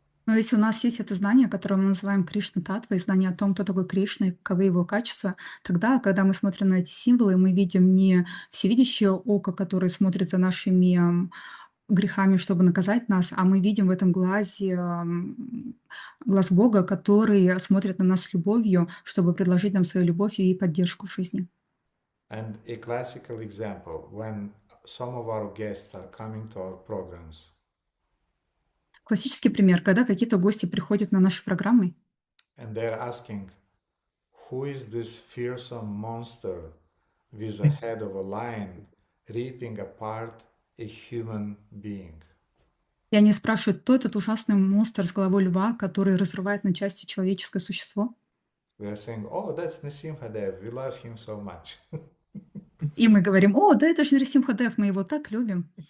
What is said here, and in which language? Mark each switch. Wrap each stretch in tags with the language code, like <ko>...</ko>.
<ru>Но если у нас есть это знание, которое мы называем Кришна-татвой, знание о том, кто такой Кришна и каковы его качества, тогда, когда мы смотрим на эти символы, мы видим не всевидящее око, которое смотрит за нашими грехами, чтобы наказать нас, а мы видим в этом глазе глаз Бога, который смотрит на нас с любовью, чтобы предложить нам свою любовь и поддержку в жизни.</ru> <en>And a classical example, when some of our guests are coming to our programs,</en> <ru>Классический пример, когда какие-то гости приходят на наши программы,</ru> <en>and they're asking, who is this fearsome monster with a head of a lion ripping apart a human being?</en> <ru>и они спрашивают, кто этот ужасный монстр с головой льва, который разрывает на части человеческое существо?</ru> <en>We're saying, oh, that's Nissimhadev, we love him so much.</en> <ru>И мы говорим, о, да это же Нарисимхадев, мы его так любим.</ru>